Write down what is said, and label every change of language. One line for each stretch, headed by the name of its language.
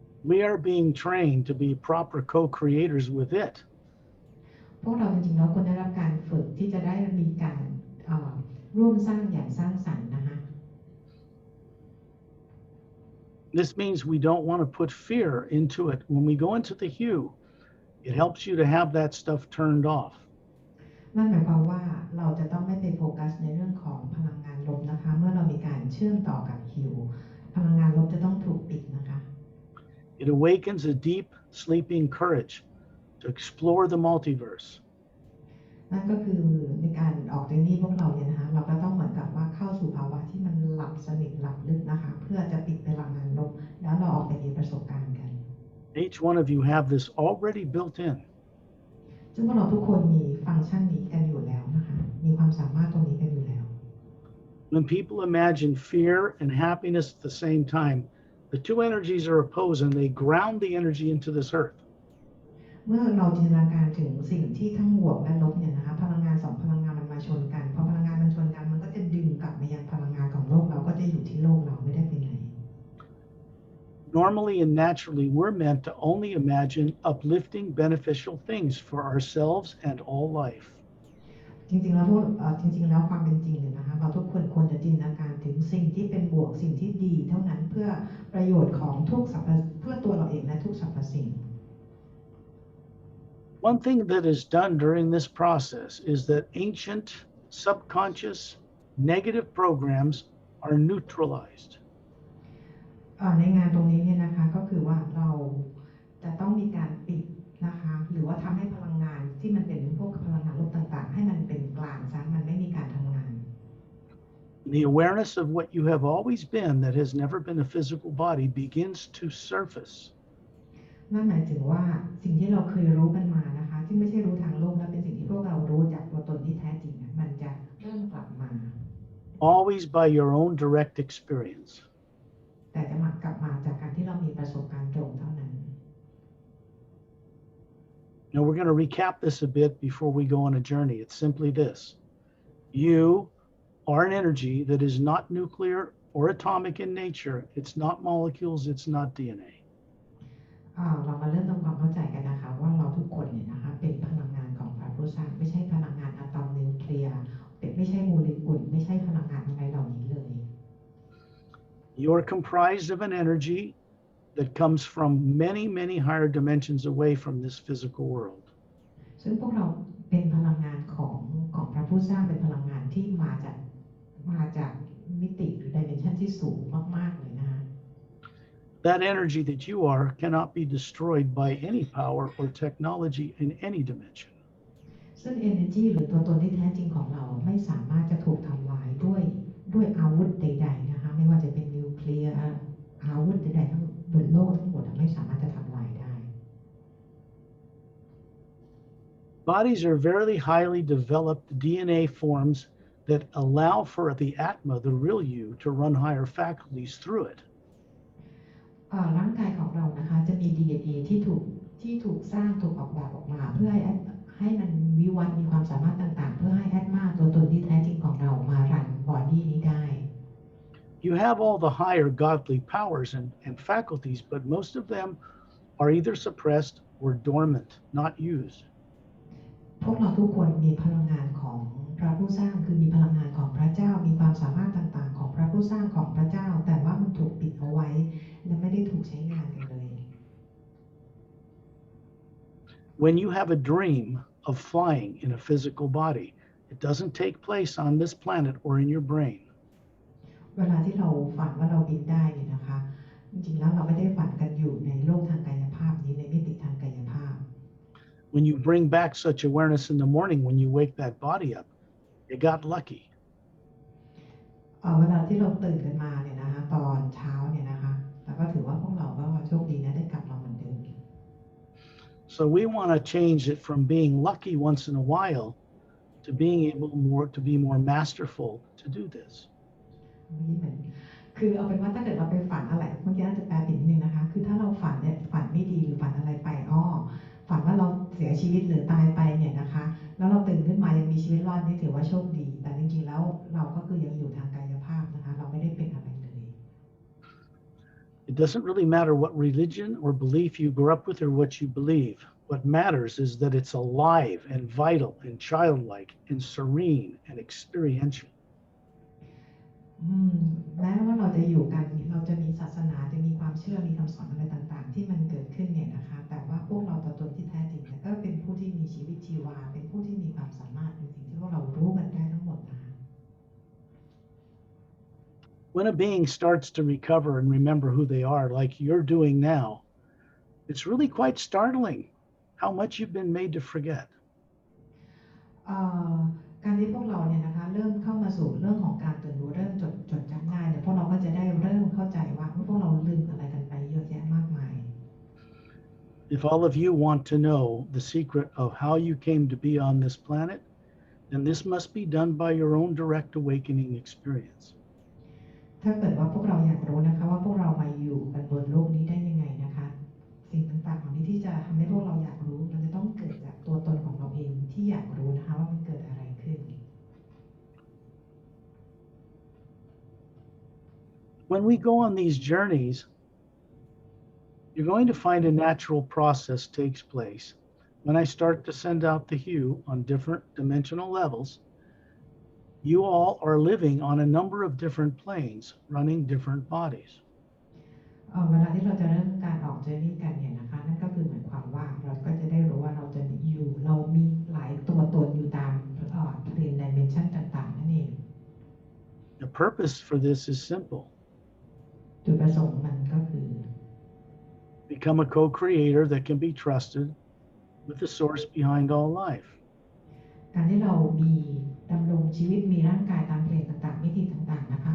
English: We are being trained to be proper co-creators with it.
Thai: พวกเราจริงๆแล้วควรได้รับการฝึกที่จะได้มีการร่วมสร้างอย่างสร้างสรรค์นะคะ
English: This means we don't want to put fear into it. When we go into the hue, it helps you to have that stuff turned off.
Thai: นั่นหมายความว่าเราจะต้องไม่ไปโฟกัสในเรื่องของพลังงานลบนะคะเมื่อเรามีการเชื่อมต่อกับฮิวพลังงานลบจะต้องถูกปิดนะคะ
English: It awakens a deep, sleeping courage to explore the multiverse.
Thai: นั่นก็คือในการออกจากนี้พวกเราเนี่ยนะคะเราก็ต้องเหมือนกับว่าเข้าสู่ภาวะที่มันหลับสนิทหลับลึกนะคะเพื่อจะปิดพลังงานลบแล้วเราออกไปมีประสบการณ์กัน
English: Each one of you have this already built in.
Thai: ซึ่งพวกเราทุกคนมีฟังก์ชันนี้กันอยู่แล้วนะคะมีความสามารถตรงนี้กันอยู่แล้ว
English: When people imagine fear and happiness at the same time, the two energies are opposed and they ground the energy into this earth.
Thai: เมื่อเราจินตนาการถึงสิ่งที่ทั้งบวกและลบเนี่ยนะคะพลังงานสองพลังงานมันมาชนกันพอพลังงานมันชนกันมันก็จะดึงกลับมายังพลังงานของโลกเราก็จะอยู่ที่โลกเราไม่ได้ไปไหน
English: Normally and naturally, we're meant to only imagine uplifting, beneficial things for ourselves and all life.
Thai: จริงๆแล้วความเป็นจริงเนี่ยนะคะเราทุกคนควรจะจินตนาการถึงสิ่งที่เป็นบวกสิ่งที่ดีเท่านั้นเพื่อประโยชน์ของทุกสรรพเพื่อตัวเราเองและทุกสรรพสิ่ง
English: One thing that is done during this process is that ancient, subconscious, negative programs are neutralized.
Thai: ในงานตรงนี้เนี่ยนะคะก็คือว่าเราจะต้องมีการปิดนะคะหรือว่าทำให้พลังงานที่มันเป็นพวกพลังงานลบต่างๆให้มันเป็นกลางซะมันไม่มีการทำงาน
English: The awareness of what you have always been that has never been a physical body begins to surface.
Thai: นั่นหมายถึงว่าสิ่งที่เราเคยรู้กันมานะคะที่ไม่ใช่รู้ทางโลกและเป็นสิ่งที่พวกเรารู้จากตัวตนที่แท้จริงมันจะเริ่มกลับมา
English: Always by your own direct experience.
Thai: แต่จะกลับมาจากการที่เรามีประสบการณ์ตรงเท่านั้น
English: Now we're going to recap this a bit before we go on a journey. It's simply this. You are an energy that is not nuclear or atomic in nature. It's not molecules. It's not DNA.
Thai: เรามาเริ่มทำความเข้าใจกันนะคะว่าเราทุกคนเนี่ยนะคะเป็นพลังงานของพระผู้สร้างไม่ใช่พลังงานอะตอมนิวเคลียร์ไม่ใช่โมเลกุลไม่ใช่พลังงานอะไรเหล่านี้เลย
English: You're comprised of an energy that comes from many, many higher dimensions away from this physical world.
Thai: ซึ่งพวกเราเป็นพลังงานของพระผู้สร้างเป็นพลังงานที่มาจากมิติหรือ dimension ที่สูงมากๆเลยนะคะ
English: That energy that you are cannot be destroyed by any power or technology in any dimension.
Thai: ซึ่ง energy หรือตัวตนที่แท้จริงของเราไม่สามารถจะถูกทำลายด้วยอาวุธใดๆนะคะไม่ว่าจะเป็นนิวเคลียร์อาวุธใดๆทั้งบนโลกทั้งหมดไม่สามารถจะทำลายได้
English: Bodies are very highly developed DNA forms that allow for the Atma, the real you, to run higher faculties through it.
Thai: ร่างกายของเรานะคะจะมี DNA ที่ถูกสร้างถูกออกแบบออกมาเพื่อให้มันวิวัฒน์มีความสามารถต่างๆเพื่อให้แอดมาตัวตนที่แท้จริงของเรามารันบอดี้นี้ได้
English: You have all the higher godly powers and faculties, but most of them are either suppressed or dormant, not used.
Thai: พวกเราทุกคนมีพลังงานของพระผู้สร้างคือมีพลังงานของพระเจ้ามีความสามารถต่างๆของพระผู้สร้างของพระเจ้าแต่ว่ามันถูกปิดเอาไว้และไม่ได้ถูกใช้งานกันเลย
English: When you have a dream of flying in a physical body, it doesn't take place on this planet or in your brain.
Thai: เวลาที่เราฝันว่าเราบินได้เนี่ยนะคะจริงๆแล้วเราไม่ได้ฝันกันอยู่ในโลกทางกายภาพนี้ในมิติทางกายภาพ
English: When you bring back such awareness in the morning, when you wake that body up, you got lucky.
Thai: เวลาที่เราตื่นกันมาเนี่ยนะคะตอนเช้าเนี่ยนะคะแล้วก็ถือว่าพวกเราก็โชคดีนะได้กลับมาเหมือนเดิม
English: So we want to change it from being lucky once in a while to being able to be more masterful to do this.
Thai: นี่เหมือนคือเอาเป็นว่าถ้าเกิดเราไปฝันอะไรเมื่อกี้อาจจะแปลผิดนิดนึงนะคะคือถ้าเราฝันเนี่ยฝันไม่ดีหรือฝันอะไรไปฝันว่าเราเสียชีวิตหรือตายไปเนี่ยนะคะแล้วเราตื่นขึ้นมายังมีชีวิตรอดนี่ถือว่าโชคดีแต่จริงๆแล้วเราก็คือยังอยู่ทางกายภาพนะคะเราไม่ได้เป็นอะไรเลย
English: It doesn't really matter what religion or belief you grew up with or what you believe. What matters is that it's alive and vital and childlike and serene and experiential.
Thai: แม้ว่าเราจะอยู่กันเราจะมีศาสนาจะมีความเชื่อมีคำสอนอะไรต่างๆที่มันเกิดขึ้นเนี่ยนะคะแต่ว่าพวกเราตัวตนที่แท้จริงเนี่ยก็เป็นผู้ที่มีชีวิตชีวาเป็นผู้ที่มีความสามารถเป็นสิ่งที่พวกเรารู้กันได้ทั้งหมดนะคะ
English: When a being starts to recover and remember who they are, like you're doing now, it's really quite startling how much you've been made to forget.
Thai: การที่พวกเราเนี่ยนะคะเริ่มเข้ามาสู่เรื่องของการตื่นรู้เริ่มจดจำได้เนี่ยพวกเราก็จะได้เริ่มเข้าใจว่าพวกเราลืมอะไรกันไปเยอะแยะมากมาย
English: If all of you want to know the secret of how you came to be on this planet, then this must be done by your own direct awakening experience.
Thai: ถ้าเกิดว่าพวกเราอยากรู้นะคะว่าพวกเรามาอยู่กันบนโลกนี้ได้ยังไงนะคะสิ่งต่างๆของนี้ที่จะทำให้พวกเราอยากรู้มันจะต้องเกิดจากตัวตนของเราเองที่อยากรู้นะคะว่ามันเกิดอะไรขึ้น
English: When we go on these journeys, you're going to find a natural process takes place. When I start to send out the hue on different dimensional levels, you all are living on a number of different planes, running different bodies.
Thai: เวลาที่เราจะเริ่มการออกเจอร์นี่กันเนี่ยนะคะนั่นก็คือหมายความว่าเราก็จะได้รู้ว่าเรามีหลายตัวตนอยู่ตามเพลนดิเมนชันต่างๆนั่นเอง
English: The purpose for this is simple.
Thai: จุดประสงค์มันก็คือ
English: Become a co-creator that can be trusted with the source behind all life.
Thai: การที่เรามีดำรงชีวิตมีร่างกายตามเพลนต่างๆมิติต่างๆ